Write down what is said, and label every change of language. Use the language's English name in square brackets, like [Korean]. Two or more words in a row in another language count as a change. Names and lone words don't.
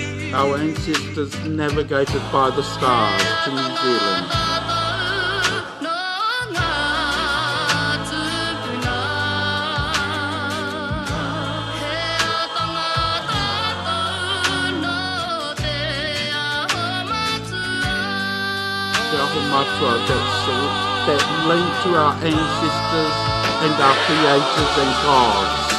[English] our ancestors navigated by the stars to New Zealand. [Māori] Te aho matua, [English] that link to our ancestors and our creators and gods.